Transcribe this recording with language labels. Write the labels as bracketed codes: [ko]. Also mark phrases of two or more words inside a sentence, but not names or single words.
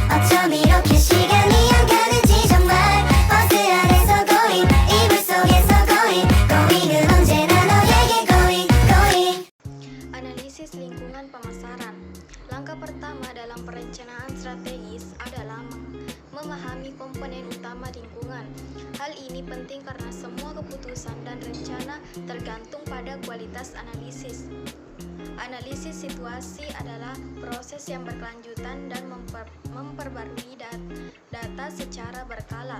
[ko] 나처럼 이렇게 시간이 안 가는지 정말 버스 안에서 고잉 이불 속에서 고잉은 언제나 너에게 고잉. [id] Analisis lingkungan pemasaran. Langkah pertama dalam perencanaan strategis adalah memahami komponen utama lingkungan. Hal ini penting karena semua keputusan dan rencana tergantung pada kualitas analisis. Analisis situasi adalah proses yang berkelanjutan dan memperbarui data secara berkala.